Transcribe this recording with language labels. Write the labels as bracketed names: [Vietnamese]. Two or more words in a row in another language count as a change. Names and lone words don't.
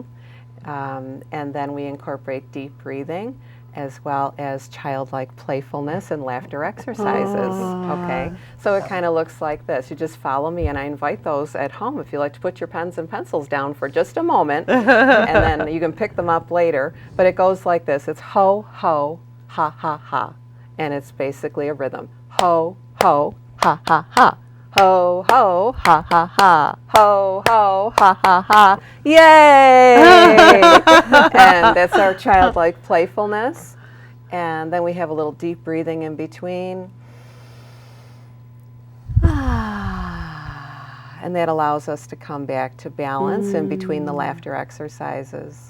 [English] And then we incorporate deep breathing as well as childlike playfulness and laughter exercises. Okay, so it kind of looks like this. You just follow me, and I invite those at home if you like to put your pens and pencils down for just a moment, and then you can pick them up later. But it goes like this. It's ho, ho, ha, ha, ha. and it's basically a rhythm. Ho, ho, ha, ha, ha. Ho, ho, ha, ha, ha. Ho, ho, ha, ha, ha. Yay! And that's our childlike playfulness. And then we have a little deep breathing in between. And that allows us to come back to balance in between the laughter exercises.